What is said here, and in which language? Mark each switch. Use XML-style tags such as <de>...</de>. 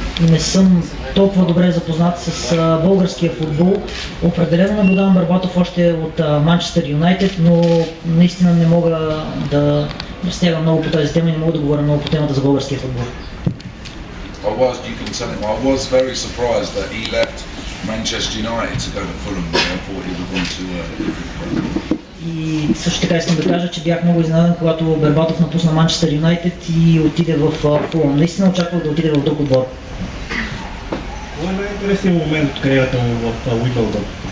<bg>Не съм толкова добре запознат с българския футбол. Определено наблюдавам Бербатов още от Манчестър Юнайтед, но наистина не мога да разтягам много по тази тема и не мога да говоря много по темата за българския футбол.</bg> <en>I was very surprised that he left Manchester United to go to Fulham. I thought he would want to different club.</en> <bg>И също така искам да кажа, че бях много изненадан, когато Бербатов напусна Манчестър Юнайтед и отиде в Фулъм. Наистина очаквах да отиде в друг отбор. Кой е най-интересният момент от кариерата му в Уимбълдън?</bg>